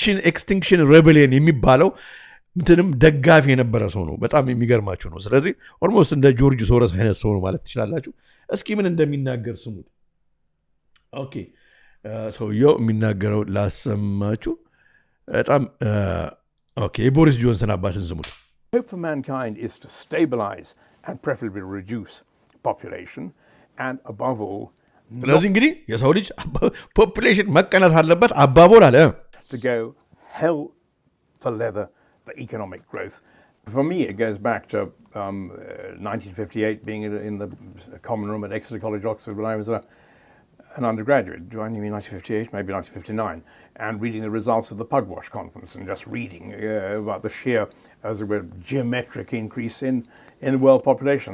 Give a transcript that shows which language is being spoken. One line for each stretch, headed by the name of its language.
Amharic: ኤክስቲንክሽን ሬቤሊየን የሚባለው ምንንም ደጋፊ የነበረ ሰው ነው በጣም የሚገርማችሁ ነው ስለዚህ ኦልሞስት እንደ ጆርጅ ሶረስ አይነት ሰው ነው ማለት ትችላላችሁ እስኪ ምን እንደሚናገር ስሙት ኦኬ ሰውየው የሚናገረው ላሰማችሁ በጣም ኦኬ የቦሪስ ጆንሰን አባትን ስሙት
English: Hope for mankind is to stabilize and preferably reduce population and above all
Amharic: ስለዚህ እንግዲህ የሰው ልጅ ፖፑሌሽን መቀነስ አለበት
English: አባቦል
Amharic: አለ
English: to go hell for leather for economic growth. For me, it goes back to 1958, being in the common room at Exeter College, Oxford, when I was an undergraduate. Do I mean 1958? Maybe 1959. And reading the results of the Pugwash Conference and just reading about the sheer, as it were, geometric increase in the world population.